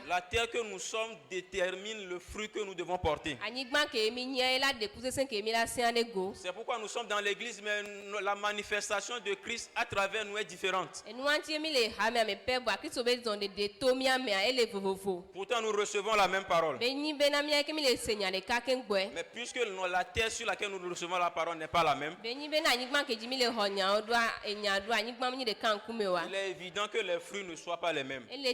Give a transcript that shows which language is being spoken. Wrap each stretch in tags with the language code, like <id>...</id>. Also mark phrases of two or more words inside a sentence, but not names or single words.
<fr>La terre que nous sommes détermine le fruit que nous devons porter.</fr> <ee>anyigba ke mi nyia ye la ɖeku sesẽ ke mi la sẽ ɖe go</ee> <fr>C'est pourquoi pourquoi nous sommes dans l'église, mais la manifestation de Christ à travers nous est différente. Pourtant, nous recevons la même parole. Mais puisque la terre sur laquelle nous recevons la parole n'est pas la même, il est évident que les fruits ne soient pas les mêmes.</fr>